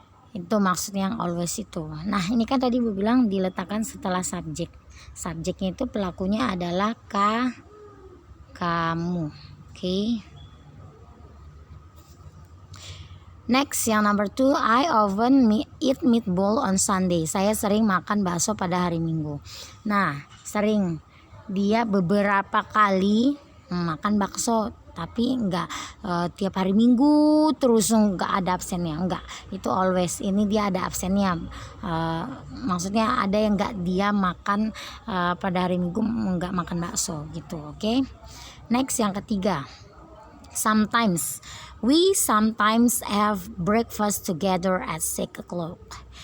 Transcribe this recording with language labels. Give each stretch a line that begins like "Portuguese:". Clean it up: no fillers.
Indonesian: Itu maksudnya yang always itu. Nah, ini kan tadi Ibu bilang diletakkan setelah subjek. Subjeknya itu pelakunya adalah kamu. Oke.
English: Next, yang number 2, I often eat meatball on Sunday.
Indonesian: Saya sering makan bakso pada hari Minggu. Nah, sering. Dia beberapa kali makan bakso, tapi enggak tiap hari Minggu terus enggak ada absennya, enggak. Itu always. Ini dia ada absennya. Maksudnya ada yang enggak dia makan pada hari Minggu, enggak makan bakso gitu. Oke. Next, yang ketiga. Sometimes.
English: We sometimes have breakfast together at 6 o'clock.